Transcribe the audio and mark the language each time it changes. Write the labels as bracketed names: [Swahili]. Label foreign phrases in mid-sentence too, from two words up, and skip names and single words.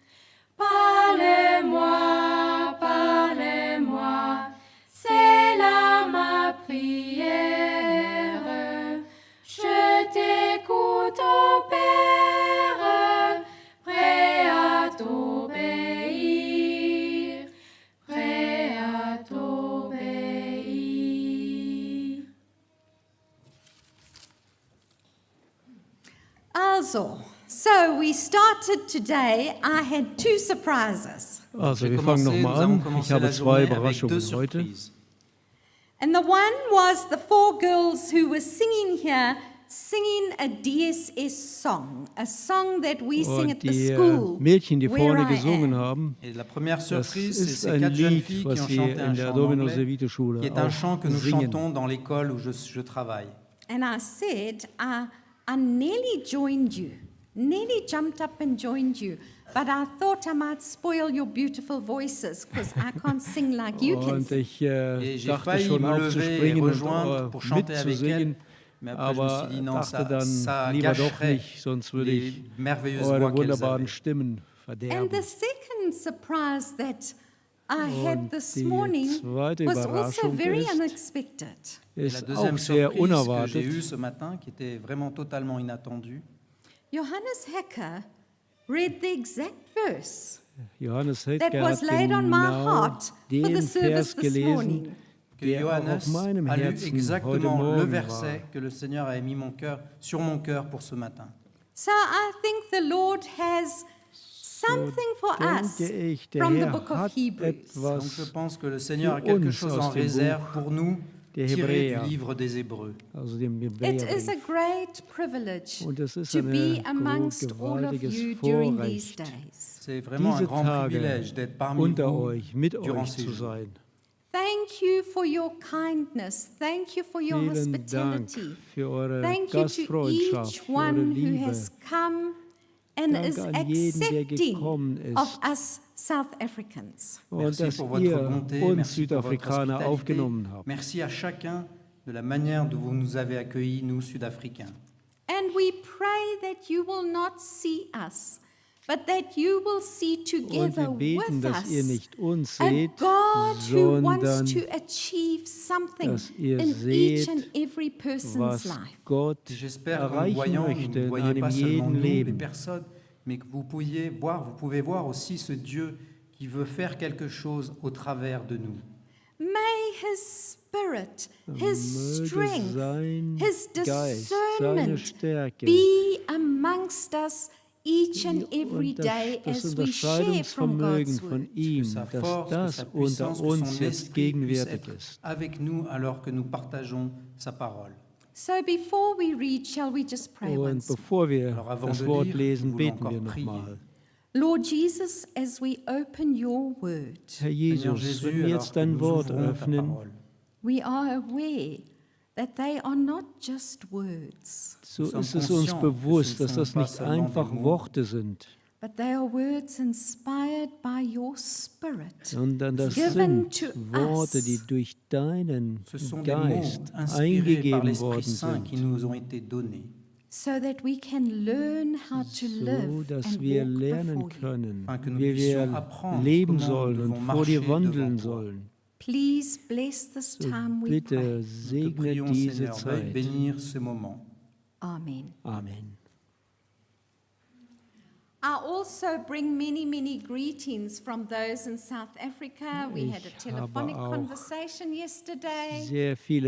[French] Parle-moi, parle-moi, c'est là ma prière. Je t'écoute, ô Père, prêt à t'obéir, prêt à t'obéir. [English] Also, so we started today. I had two surprises. Also, [French] J'ai [German] wir fangen [French] commencé- [German] nochmal [French] nous avons [German] an. Ich [French] commencé [German] habe [French] la [German] zwei [French] journée avec deux [German] Überraschungen heute. [French] surprises. [English] And the one was the four girls who were singing here, singing a DSS song, a song that we sing at [German] Und [English] the [German] die [English] school [German] Mädchen, die [English] where [German] vorne [English] I [German] gesungen [English] am. [German] haben, [French] Et la première [German] das [French] surprise, c'est [German] ist [French] ces [German] ein [French] 4 jeunes [German] Lied, [French] filles qui [German] was [French] ont [German] wir [French] chanté un [German] in der chant Domino [French] d'anglais, [German] Servite Schule [French] qui est un chant que nous [German] auch singen. [French] chantons dans l'école où je travaille. [English] And I said, I nearly joined you, nearly jumped up and joined you, but I thought I might spoil your beautiful voices because I can't sing like you can [German] Und [English] sing. [German] ich [French] Et j'ai [German] dachte [French] failli [German] schon [French] me lever et [German] aufzuspringen [French] rejoindre [German] und [French] pour chanter avec elle, [German] mitzusingen, [French] mais après je me [German] aber [French] suis dit non, [German] dachte [French] ça [German] dann lieber doch [French] gâcherait [German] nicht, sonst würde [French] les [German] ich [French] merveilleuses [German] eure [French] voix qu'elles [German] wunderbaren [French] avaient. [German] Stimmen [English] And [German] verderben. [English] the second surprise that I had [German] Und [English] this [German] die [English] morning [German] zweite [English] was also [German] Überraschung [English] very [German] ist, [English] unexpected. [French] Et la [German] ist [French] deuxième [German] auch sehr [French] surprise que j'ai [German] unerwartet. [French] eue ce matin, qui était vraiment totalement inattendue, [English] Johannes Hecker read the exact verse [German] Johannes [English] that [German] Hedger [English] was [German] hat [English] laid on my [German] genau [English] heart for the [German] den [English] service [German] Vers [English] this [German] gelesen, [English] morning. [French] que [German] der auch [French] Johannes [German] auf meinem [French] a lu [German] Herzen heute [French] exactement le [German] Morgen [French] verset [German] war. [French] que le Seigneur avait mis sur mon cœur pour ce matin. [English] So I think the Lord has something for us [German] Denke ich, der [English] from the [German] Herr [English] book of [German] hat [English] Hebrews. [French] Donc je [German] etwas, [French] pense que le Seigneur a [German] für [French] quelque [German] uns [French] chose [German] aus [French] en [German] dem [French] réserve [German] Buch [French] pour nous, [German] der [French] tiré [German] Hebräer. [French] du livre des Hébreux. [German] also dem [English] It is a [German] Hebräerbrief. [English] great privilege [German] Und es ist [English] to be [German] ein [English] amongst all of [German] gewaltiges [English] you during these [German] Vorrecht, [English] days. [French] C'est vraiment un [German] diese [French] grand [German] Tage [French] privilège d'être parmi [German] unter [French] vous [German] euch, mit [French] durant [German] euch [French] ces [German] zu [French] jours. [German] sein. [English] Thank you for your kindness. Thank you for your [German] Vielen Dank [English] hospitality. [German] für eure [English] Thank you to [German] Gastfreundschaft, [English] each [German] für eure [English] one who [German] Liebe. [English] has come and [German] Danke [English] is [German] an jeden, der [English] accepting [German] gekommen ist. [English] of us South Africans. [German] Und [French] Merci [German] dass [French] pour votre [German] ihr [French] bonté, [German] uns [French] merci pour votre [German] Südafrikaner [French] hospitalité. [German] aufgenommen habt. [French] Merci à chacun de la manière dont vous nous avez accueillis, nous Sud-Africains. [English] And we pray that you will not see us, but that you will see [German] Und [English] together [German] wir beten, [English] with [German] dass ihr [English] us [German] nicht uns [English] a [German] seht, [English] God who wants [German] sondern [English] to achieve something [German] dass ihr [English] in each [German] seht, [English] and every person's [German] was [English] life. [German] Gott [French] J'espère qu'en nous [German] erreichen [French] voyant, vous [German] möchte [French] ne [German] in [French] voyez pas [German] einem [French] seulement [German] jeden [French] nous, les [German] Leben. [French] personnes, mais que vous pouvez voir aussi ce Dieu qui veut faire quelque chose au travers de nous. [English] May His Spirit, His [German] Möge [English] strength, [German] sein [English] His [German] Geist, seine [English] discernment [German] Stärke, [English] be amongst us each and every day [German] das [English] as we share from [German] Unterscheidungsvermögen [English] God's [German] von [English] Word. [French] Que [German] ihm, [French] sa [German] dass [French] force, que [German] das [French] sa [German] unter [French] puissance, que [German] uns [French] son [German] jetzt [French] esprit puisse [German] gegenwärtig [French] être [German] ist. [French] avec nous alors que nous partageons sa parole. [English] So before we read, shall we just pray [German] Und [English] once? [German] bevor wir [French] Alors avant [German] das [French] de [German] Wort [French] lire, [German] lesen, [French] nous voulons [German] beten wir [French] encore prier. [German] nochmal. [English] Lord Jesus, as we open your word, [German] Herr [French] Seigneur [German] Jesus, [French] Jésus, [German] wenn wir [French] alors [German] jetzt [French] que [German] dein [French] nous [German] Wort [French] ouvrons ta [German] öffnen, [French] parole, [English] we are aware that they are not just words, [German] so [French] Nous sommes [German] ist es uns [French] conscients, [German] bewusst, [French] que [German] dass [French] ce ne [German] das [French] sont pas [German] nicht [French] seulement [German] einfach [French] des mots, [German] Worte sind, [English] but they are words inspired by your Spirit, [German] sondern das [English] given [German] sind [English] to [German] Worte, [English] us. [German] die durch deinen [French] ce sont des mots [German] Geist [French] inspirés par [German] eingegeben [French] l'Esprit [German] worden [French] Saint qui [German] sind, [French] nous ont été donnés, [English] so that we can learn how to [German] so [English] live [German] dass [English] and [German] wir [English] walk [German] lernen [English] before you. [German] können, [French] afin que nous [German] wie [French] puissions [German] wir [French] apprendre [German] leben [French] comment nous [German] sollen [French] devons [German] und vor dir [French] marcher [German] wandeln [French] devant toi. [German] sollen. [English] Please bless this [German] So [English] time, we [German] bitte [English] pray. [French] Nous te [German] segne [French] prions, [German] diese [French] Seigneur, veuille [German] Zeit. [French] bénir ce moment. [English] Amen. [German] Amen. [English] I also bring many, many greetings from those in South Africa. We had a [German] Ich [English] telephonic [German] habe auch [English] conversation yesterday. [German] Sehr viele